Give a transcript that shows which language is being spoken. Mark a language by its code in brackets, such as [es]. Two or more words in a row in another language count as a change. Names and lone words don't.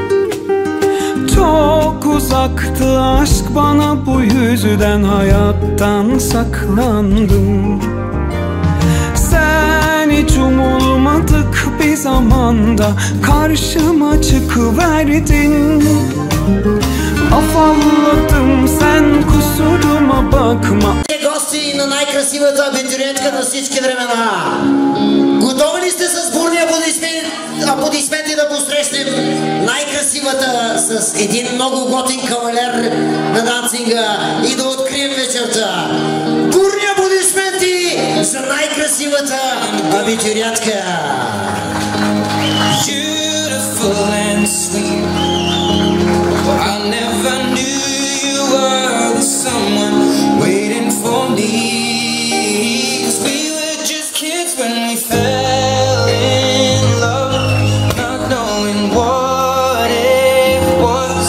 [tr] Çok uzaktı aşk bana, bu yüzden hayattan saklandım. Sen hiç umulmadık bir zamanda karşıma çıkıverdin. Afalladım, sen kusuruma bakma. [bg] Гости на най-красивата абитуриентка на всички времена. Готови ли сте с бурни аплодисменти да посрещнем най-красивата с един много готин кавалер на дансинга и да открием вечерта? Бурни аплодисменти за най-красивата абитуриентка. [en] Beautiful and sweet, I never knew you were the someone waiting for me. 'Cause we were just kids when we fell in love, not knowing what it was.